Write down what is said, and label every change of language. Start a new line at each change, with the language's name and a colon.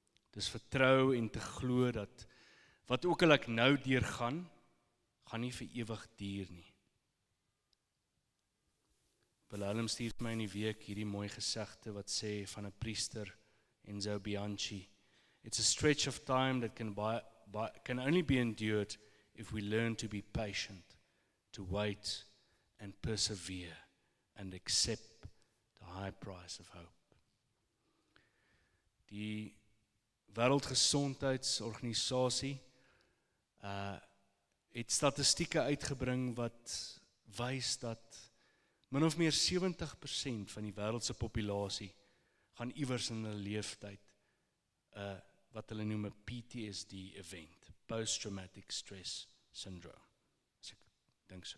Afrikaans: Dis vertrou en te glo dat wat ook al ek nou deurgaan, gaan nie vir ewig duur nie. Willem stuur my in die week hierdie mooi gesegde wat sê van 'n priester, Enzo Bianchi.
English: It's a stretch of time that can only be endured if we learn to be patient, to wait and persevere and accept the high price of hope.
Afrikaans: Die Wêreldgesondheidsorganisasie het statistieke uitgebring wat wys dat min of meer 70% van die wêreldse populasie gaan iewers in hulle leeftyd wat hulle noem 'n PTSD event, post-traumatic stress syndrome. As ek dink so.